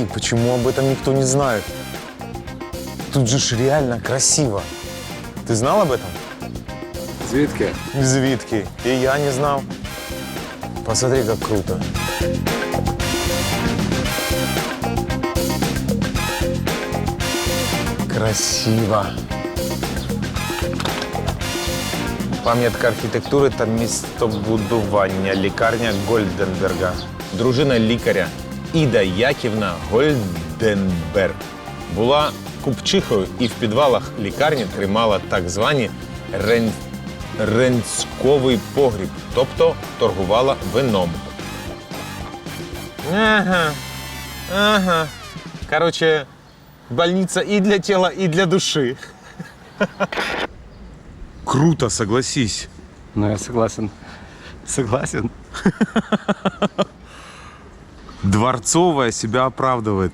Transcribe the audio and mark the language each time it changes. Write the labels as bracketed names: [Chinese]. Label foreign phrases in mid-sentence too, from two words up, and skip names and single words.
[Russian] Почему об этом никто не знает? Тут же ж реально красиво. Ты знал об этом? [Ukrainian] Звідки? Звідки? [Russian] И я не знал. Посмотри, как круто. Красиво. [Ukrainian] Пам'ятка архітектури та містобудування. Лікарня Гольденберга. Дружина лікаря Іда Яківна Гольденберг була купчихою і в підвалах лікарні тримала так звані ренцьковий погріб, тобто торгувала вином. Ага. [Russian] Короче, больница и для тела, и для души. Круто, согласись. Ну, я согласен. Согласен. Дворцовая себя оправдывает.